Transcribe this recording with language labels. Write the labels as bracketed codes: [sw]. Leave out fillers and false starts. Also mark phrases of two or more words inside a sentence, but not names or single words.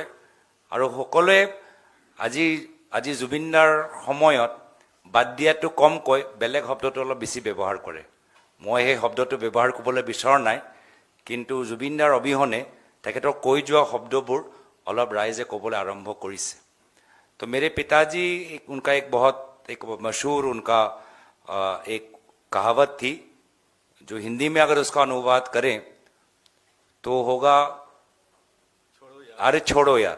[as] আৰু সকলোৱে আজি জুবিনদাৰ সময়ত বাদ দিয়াটো কম কয়, বেলেগ শব্দটো অলপ বেছি ব্যৱহাৰ কৰে। মই সেই শব্দটো ব্যৱহাৰ কৰিবলৈ বিচৰা নাই, কিন্তু জুবিনদাৰ অবিহনে তেখেতৰ কৈ যোৱা শব্দবোৰ অলপ ৰাইজে ক'বলৈ আৰম্ভ কৰিছে। [hi] तो मेरे पिताजी उनका एक बहुत मशहूर उनका एक कहावत थी जो हिंदी में अगर उसका अनुवाद करें तो होगा अरे छोड़ो यार।